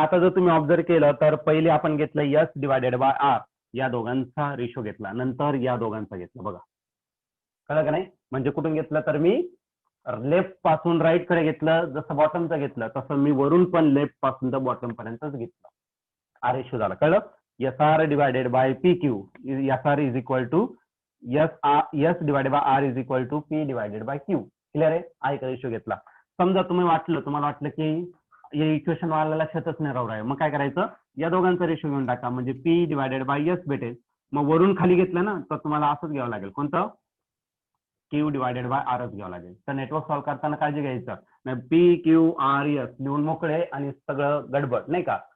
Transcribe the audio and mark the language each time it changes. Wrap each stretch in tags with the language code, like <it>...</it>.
<mr>आता जर तुम्ही ऑब्झर्व केलं तर पहिले आपण घेतलं एस डिवायडेड बाय आर, या दोघांचा रेशो घेतला, नंतर या दोघांचा घेतला, बघा कळलं का नाही. म्हणजे कुठून घेतलं, तर मी लेफ्ट पासून राईट कडे घेतलं, जसं बॉटमचं घेतलं तसं मी वरून पण लेफ्ट पासून तर बॉटम पर्यंतच घेतलं. हा रेशो झाला, कळलं.</mr> <en>S R divided by P Q, S R is equal to S divided by R is equal to P divided by Q.</en> <mr>Clear आहे. हा एक रेशो घेतला. समजा तुम्हाला वाटलं की हे इक्वेशन वाला लक्षातच नाही राहू आहे, मग काय करायचं, या दोघांचा रेशो घेऊन टाका, म्हणजे पी डिवायडेड बाय एस भेटेल. मग वरून खाली घेतलं ना, तर तुम्हाला असंच घ्यावं लागेल, कोणतं, क्यू डिवायडेड बाय आरच घ्यावं लागेल. तर नेटवर्क सॉल्व्ह करताना काळजी घ्यायचं, पी क्यू आर एस लिहून मोकळे आणि सगळं गडबड नाही का.</mr>